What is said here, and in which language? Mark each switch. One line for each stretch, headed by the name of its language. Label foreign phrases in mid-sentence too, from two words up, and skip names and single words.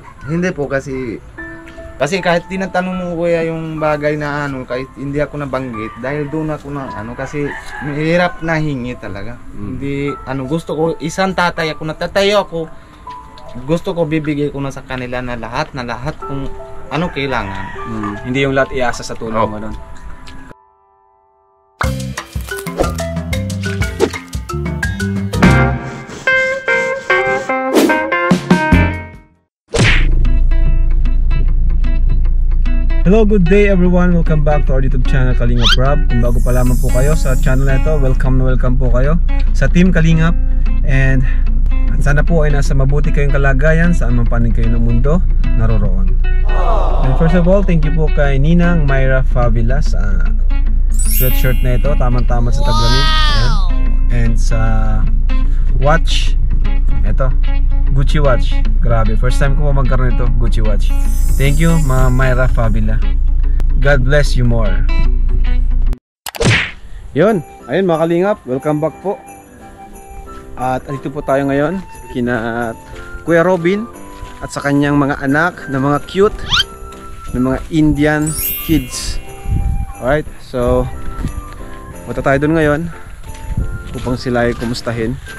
Filipino: Hindi po kasi kahit tinatanong mo kuya yung bagay na ano, kahit hindi ako nabanggit dahil doon ako na ano, kasi mahirap na hingi talaga. Hindi ano, gusto ko isang tatay ako, natatayo ako, gusto ko bibigay ko na sa kanila na lahat kung ano kailangan. Hindi yung lahat iasa sa tulong ano.
English: Hello, good day everyone. Welcome back to our YouTube channel Kalingap Rob.
Filipino: Kung bago pa lamang po kayo sa channel na ito, welcome po kayo sa Team Kalingap. And sana po ay nasa mabuti kayong kalagayan saan man panig kayo ng mundo naroroon.
English: And first of all, thank you
Filipino: po kay Ninang Myra Favila sa sweatshirt na ito, tamang-tama sa taglamig. And sa watch, ito, Gucci watch. Grabe,
English: first time
Filipino: ko po magkaroon ito, Gucci watch.
English: Thank you, Ma Myra Favila. God bless you more.
Filipino: Yun, ayun mga Kalingap, welcome back po. At dito po tayo ngayon kina Kuya Robin at sa kanyang mga anak na mga cute na mga
English: Indian kids.
Filipino: Alright, so punta tayo doon ngayon upang sila ay kumustahin.